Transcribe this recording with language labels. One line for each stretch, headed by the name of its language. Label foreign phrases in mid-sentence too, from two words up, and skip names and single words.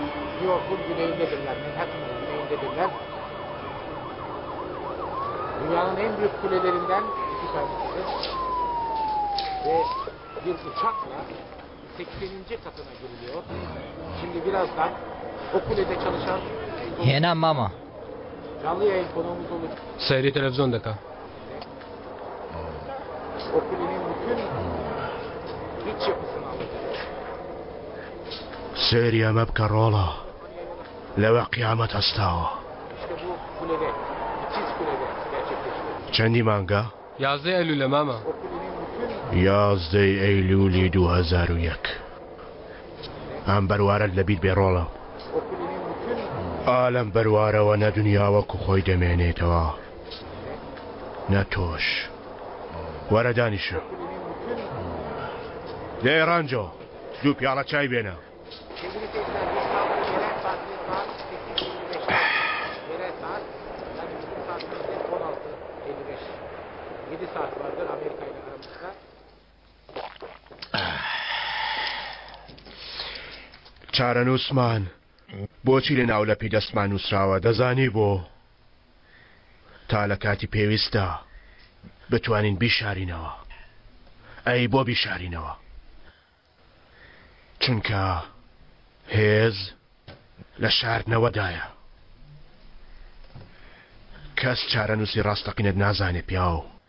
Turkish: New York'un güneyindedirler. Manhattan'ın güneyindedirler. Dünyanın en büyük kulelerinden iki tanesidir. Ve bir uçakla 80. katına giriliyor. Şimdi birazdan o kulede çalışan
Central Kurdish: هێنا ماما
Turkish: canlı yayın konuğumuz olur.
Central Kurdish: سەیری تەلەڤیزۆن دەکا.
Turkish: O kulenin bütün iç yapısını anlatacak.
Central Kurdish: سێری ئەمە بکە ڕۆڵە لەوە قیامەت هەستاوە.
Turkish: İşte bu kulede, ikiz kulede gerçekleşiyor.
Central Kurdish: چەندی مانگە؟ 11 ئەیلولە ماما.
Turkish: O kulenin bütün
Central Kurdish: 11 ئەیلولی 2001 ئەم بەروارەت لەبیر بێ ڕۆڵە.
Turkish: o kulenin bütün
Central Kurdish: ئالەم بەروارەوە نە دنیا وەکو خۆی دەمێنێتەوە نە تۆش وەرە دانیشە لێ ڕانجۆ دوو پیاڵە چای بێنە.
Turkish: sevgili seyirciler yerel saat yerel saat yani bizim saatimizde 16:55 7 saat vardır Amerika ile aramızda.
Central Kurdish: چارەنووسمان بۆچی لە ناولەپی دەستمان نووسراوە دەزانی بۆ تا لە کاتی پێویستە بتوانین بیشارینەوە ئەی بۆ بیشارینەوە چونکە هێز لە شاردنەوەدایە کەس چارەنووسی ڕاستەقینەت نازانێت پیاو